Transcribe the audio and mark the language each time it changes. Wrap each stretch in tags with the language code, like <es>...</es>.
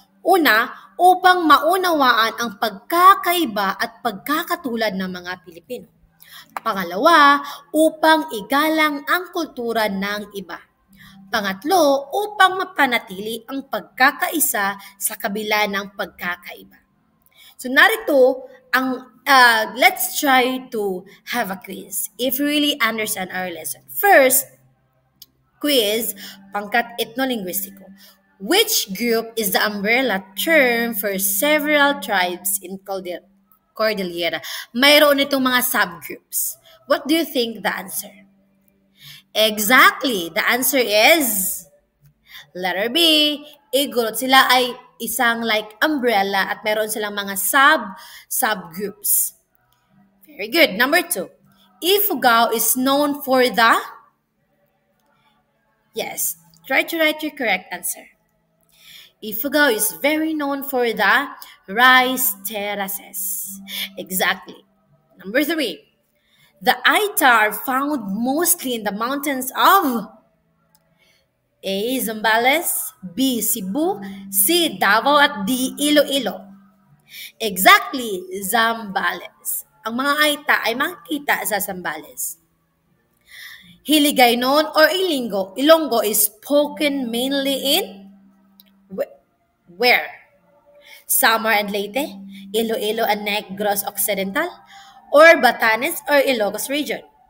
<tl>Una, upang maunawaan ang pagkakaiba at pagkakatulad ng mga Pilipino. Pangalawa, upang igalang ang kultura ng iba. Pangatlo, upang mapanatili ang pagkakaisa sa kabila ng pagkakaiba. So narito,</tl> <en>let's try to have a quiz if you really understand our lesson. First, quiz, pangkat etnolinguistiko. Which group is the umbrella term for several tribes in Cordillera?</en> <tl>Mayroon itong mga subgroups.</tl> <en>What do you think the answer? Exactly. The answer is letter B. Igorot.</en> <tl>Sila ay isang like umbrella at meron silang mga subgroups. Very good. Number 2.</tl> <en>Ifugao is known for the... Yes. Try to write your correct answer. Ifugao is very known for the rice terraces. Exactly. Number 3. The Aita are found mostly in the mountains of A. Zambales, B. Cebu, C. Davao, at D. Iloilo. Exactly, Zambales.</en> <tl>Ang mga Aita ay makikita sa Zambales.</tl> <en>Hiligaynon or Ilonggo is spoken mainly in where? Samar and Leyte, Iloilo and Negros Occidental, or Batanes or Ilocos region?</en>